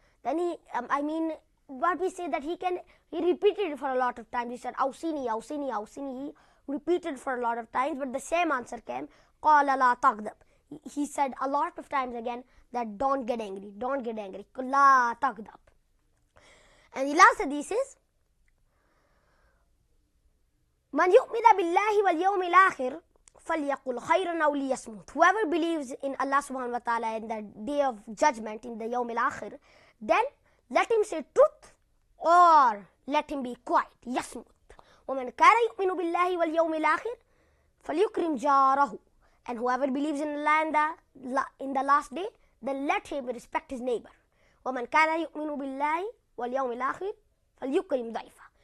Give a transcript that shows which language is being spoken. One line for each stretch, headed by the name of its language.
English: Then what we say that he repeated it for a lot of times. He said, awsini, awsini, awsini. He repeated for a lot of times, but the same answer came,
Arabic: قال لا تغضب.
English: He said a lot of times again that don't get angry, don't get angry.
Arabic: لا تغضب.
English: And the last hadith is,
Arabic: من يؤمن بالله واليوم الآخر فليقل خيرا أو ليصمت.
English: Whoever believes in Allah subhanahu wa ta'ala in the day of judgment, in the
Arabic: يوم الآخر,
English: then let him say truth or let him be quiet.
Arabic: يصمت. ومن كان يؤمن بالله واليوم الآخر فليكرم جاره.
English: And whoever believes in Allah in the last day, then let him respect his neighbor.
Arabic: ومن كان يؤمن بالله واليوم الآخر فليكرم ضيفه.